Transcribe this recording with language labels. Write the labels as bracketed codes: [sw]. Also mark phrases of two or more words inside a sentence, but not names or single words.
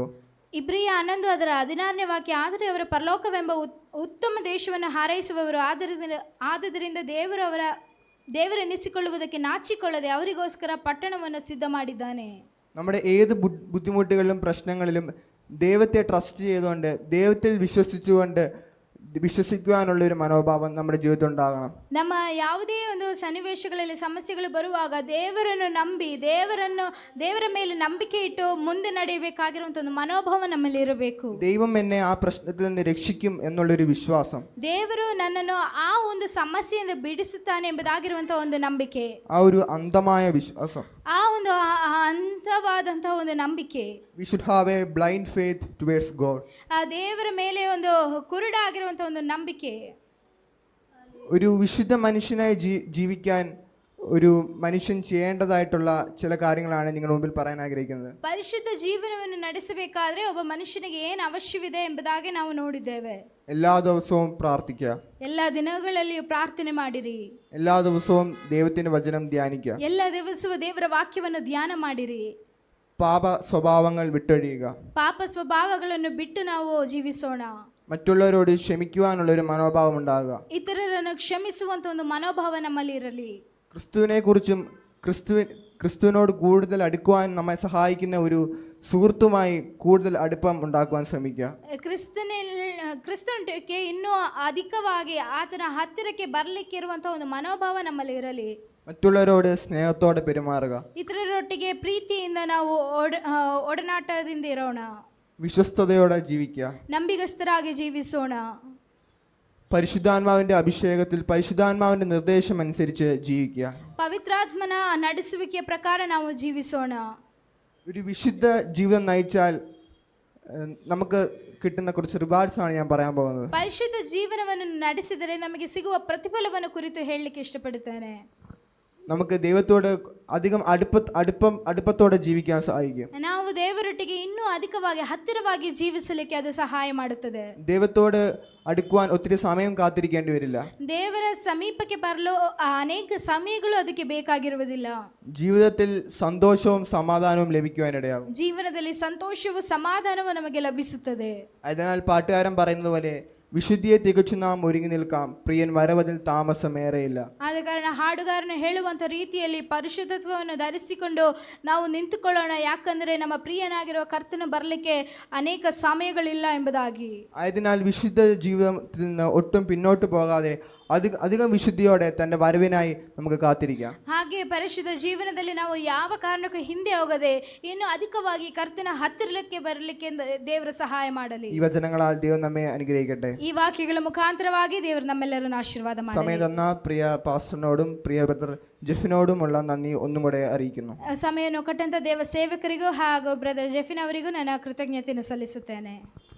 [kn] ಇಬ್ರಿಯ 11:16 ವಾಕ್ಯ, ಆದರೆ ಅವರ ಪರಲೋಕವೆಂಬ ಉತ್ತಮ ದೇಶವನ್ನು ಹಾರೈಸುವವರು ಆದದರಿಂದ ದೇವರೆನಿಸಿಕೊಳ್ಳುವುದಕ್ಕೆ ನಾಚಿಕೊಳ್ಳದೆ ಅವರಿಗೋಸ್ಕರ ಪಟ್ಟಣವನ್ನು ಸಿದ್ಧ ಮಾಡಿದ್ದಾನೆ. [ml] നമ്മുടെ ഏത് ബുദ്ധിമുട്ടുകളിലും പ്രശ്നങ്ങളിലും ദൈവത്തെ ട്രസ്റ്റ് ചെയ്തുകൊണ്ട് ദൈവത്തിൽ വിശ്വസിക്കുവാനുള്ള ഒരു മനോഭാവം നമ്മുടെ ജീവിതത്തിൽ ഉണ്ടാകണം. [kn] ನಮ್ಮ ಯಾವುದೇ ಒಂದು ಸನ್ನಿವೇಶಗಳಲ್ಲಿ ಸಮಸ್ಯೆಗಳು ಬರುವಾಗ ದೇವರನ್ನು ನಂಬಿ ದೇವರ ಮೇಲೆ ನಂಬಿಕೆ ಇಟ್ಟು ಮುಂದೆ ನಡೆಯಬೇಕಾಗಿರುವಂಥ ಒಂದು ಮನೋಭಾವ ನಮ್ಮಲ್ಲಿ ಇರಬೇಕು. [ml] ദൈവം എന്നെ ആ പ്രശ്നത്തിൽ നിന്ന് രക്ഷിക്കും എന്നുള്ളൊരു വിശ്വാസം, [kn] ದೇವರು ನನ್ನನ್ನು ಆ ಒಂದು ಸಮಸ್ಯೆಯಿಂದ ಬಿಡಿಸುತ್ತಾನೆ ಎಂಬುದಾಗಿರುವಂಥ ಒಂದು ನಂಬಿಕೆ, [ml] ആ ഒരു അന്ധമായ വിശ്വാസം, [kn] ಆ ಒಂದು ಅಂತವಾದಂತಹ ಒಂದು ನಂಬಿಕೆ. [en] We should have a blind faith towards God. [kn] ಆ ದೇವರ ಮೇಲೆ ಒಂದು ಕುರುಡಾಗಿರುವಂತಹ ಒಂದು ನಂಬಿಕೆ. [ml] ഒരു വിശുദ്ധ മനുഷ്യനായി ജീവിക്കാൻ ഒരു മനുഷ്യൻ ചെയ്യേണ്ടതായിട്ടുള്ള ചില കാര്യങ്ങളാണ് നിങ്ങളുടെ മുമ്പിൽ പറയാൻ ആഗ്രഹിക്കുന്നത്. [kn] ಪರಿಶುದ್ಧ ಜೀವನವನ್ನು ನಡೆಸಬೇಕಾದ್ರೆ ಒಬ್ಬ ಮನುಷ್ಯನಿಗೆ ಏನು ಅವಶ್ಯವಿದೆ ಎಂಬುದಾಗಿ ನಾವು ನೋಡಿದ್ದೇವೆ. [ml] എല്ലാ ദിവസവും പ്രാർത്ഥിക്കുക, [kn] ಎಲ್ಲ ದಿನಗಳಲ್ಲಿಯೂ ಪ್ರಾರ್ಥನೆ ಮಾಡಿರಿ, [ml] എല്ലാ ദിവസവും ദൈവത്തിന്റെ വചനം ധ്യാനിക്കുക, [kn] ಎಲ್ಲ ದಿವಸವೂ ದೇವರ ವಾಕ್ಯವನ್ನು ಧ್ಯಾನ ಮಾಡಿರಿ, [ml] പാപ സ്വഭാവങ്ങൾ വിട്ടൊഴിയുക, [kn] ಪಾಪ ಸ್ವಭಾವಗಳನ್ನು ಬಿಟ್ಟು ನಾವು ಜೀವಿಸೋಣ, [ml] മറ്റുള്ളവരോട് ക്ഷമിക്കുവാനുള്ള ഒരു മനോഭാവം ഉണ്ടാകുക, [kn] ಇತರರನ್ನು ಕ್ಷಮಿಸುವಂತ ಒಂದು ಮನೋಭಾವ ನಮ್ಮಲ್ಲಿ ಇರಲಿ. [ml] ക്രിസ്തുവിനെ കുറിച്ചും ക്രിസ്തുവിനോട് കൂടുതൽ അടുക്കുവാൻ നമ്മെ സഹായിക്കുന്ന ഒരു സുഹൃത്തുമായി കൂടുതൽ അടുപ്പം ഉണ്ടാക്കുവാൻ ശ്രമിക്കുക. [kn] ಕ್ರಿಸ್ತನಿಗೆ ಇನ್ನೂ ಅಧಿಕವಾಗಿ ಆತನ ಹತ್ತಿರಕ್ಕೆ ಬರಲಿಕ್ಕೆ ಇರುವಂತಹ ಒಂದು ಮನೋಭಾವ ನಮ್ಮಲ್ಲಿ ಇರಲಿ. [ml] മറ്റുള്ളവരോട് സ്നേഹത്തോടെ പെരുമാറുക, [kn] ಇತರರೊಟ್ಟಿಗೆ ಪ್ರೀತಿಯಿಂದ ನಾವು ಒಡನಾಟದಿಂದ ಇರೋಣ, [ml] വിശ്വസ്തയോടെ ജീവിക്കുക, [kn] ನಂಬಿಗಸ್ತರಾಗಿ ಜೀವಿಸೋಣ, [ml] പരിശുദ്ധാത്മാവിന്റെ അഭിഷേകത്തിൽ പരിശുദ്ധാത്മാവിന്റെ നിർദ്ദേശം അനുസരിച്ച് ജീവിക്കുക, [kn] ಪವಿತ್ರಾತ್ಮನ ನಡೆಸುವಿಕೆಯ ಪ್ರಕಾರ ನಾವು ಜೀವಿಸೋಣ. [ml] ഒരു വിശുദ്ധ ജീവിതം നയിച്ചാൽ നമുക്ക് കിട്ടുന്ന കുറച്ച് റിവാർഡ്സ് ആണ് ഞാൻ പറയാൻ പോകുന്നത്. [kn] ಪರಿಶುದ್ಧ ಜೀವನವನ್ನು ನಡೆಸಿದರೆ ನಮಗೆ ಸಿಗುವ ಪ್ರತಿಫಲವನ್ನು ಕುರಿತು ಹೇಳಲಿಕ್ಕೆ ಇಷ್ಟಪಡುತ್ತೇನೆ. [ml] നമുക്ക് ദൈവത്തോട് അധികം അടുപ്പത്തോടെ ജീവിക്കാൻ സഹായിക്കും. [kn] ನಾವು ದೇವರೊಟ್ಟಿಗೆ ಇನ್ನೂ ಅಧಿಕವಾಗಿ ಹತ್ತಿರವಾಗಿ ಜೀವಿಸಲಿಕ್ಕೆ ಅದು ಸಹಾಯ ಮಾಡುತ್ತದೆ. [ml] ദൈവത്തോട് അടുക്കുവാൻ ഒത്തിരി സമയം കാത്തിരിക്കേണ്ടി വരില്ല. [kn] ದೇವರ ಸಮೀಪಕ್ಕೆ ಬರಲು ಅನೇಕ ಸಮಯಗಳು ಅದಕ್ಕೆ ಬೇಕಾಗಿರುವುದಿಲ್ಲ. [ml] ജീവിതത്തിൽ സന്തോഷവും സമാധാനവും ലഭിക്കുവാനിടയാകും. [kn] ಜೀವನದಲ್ಲಿ ಸಂತೋಷವೂ ಸಮಾಧಾನವೂ ನಮಗೆ ಲಭಿಸುತ್ತದೆ. [ml] അതിനാൽ പാട്ടുകാരൻ പറയുന്നത് പോലെ വിശുദ്ധിയെ തികച്ചു നാം ഒരുങ്ങി നിൽക്കാം, പ്രിയൻ വരവതിൽ താമസമേറെയില്ല. [kn] ಆದ ಕಾರಣ ಹಾಡುಗಾರನು ಹೇಳುವಂಥ ರೀತಿಯಲ್ಲಿ ಪರಿಶುದ್ಧತ್ವವನ್ನು ಧರಿಸಿಕೊಂಡು ನಾವು ನಿಂತುಕೊಳ್ಳೋಣ, ಯಾಕಂದರೆ ನಮ್ಮ ಪ್ರಿಯನಾಗಿರುವ ಕರ್ತನ ಬರಲಿಕ್ಕೆ ಅನೇಕ ಸಮಯಗಳಿಲ್ಲ ಎಂಬುದಾಗಿ. [ml] ആയതിനാൽ വിശുദ്ധ ജീവിതത്തിൽ നിന്ന് ഒട്ടും പിന്നോട്ട് പോകാതെ അധികം വിശുദ്ധിയോടെ തന്റെ വരവിനായി നമുക്ക് കാത്തിരിക്കാം. [kn] ಹಾಗೆ ಪರಿಶುದ್ಧ ಜೀವನದಲ್ಲಿ ನಾವು ಯಾವ ಕಾರಣಕ್ಕೂ ಹಿಂದೆ ಹೋಗದೆ ಇನ್ನು ಅಧಿಕವಾಗಿ ಕರ್ತನ ಹತ್ತಿರಕ್ಕೆ ಬರಲಿಕ್ಕೆ ದೇವರು ಸಹಾಯ ಮಾಡಲಿ. [ml] ഈ വചനങ്ങളാൽ ദൈവം നമ്മെ അനുഗ്രഹിക്കട്ടെ. [kn] ಈ ವಾಕ್ಯಗಳ ಮುಖಾಂತರವಾಗಿ ದೇವರು ನಮ್ಮೆಲ್ಲರನ್ನು ಆಶೀರ್ವಾದ ಮಾಡಲಿ. [ml] സമയം തന്ന പ്രിയ പാസ്റ്ററിനോടും പ്രിയ ബ്രദർ ജെഫിനോടുമുള്ള നന്ദി ഒന്നും കൂടെ അറിയിക്കുന്നു. [kn] ಸಮಯವನ್ನು ಕೊಟ್ಟಂತ ದೇವ ಸೇವಕರಿಗೂ ಹಾಗೂ ಬ್ರದರ್ ಜೆಫಿನ್ ಅವರಿಗೂ ನನ್ನ ಕೃತಜ್ಞತೆಯನ್ನು ಸಲ್ಲಿಸುತ್ತೇನೆ.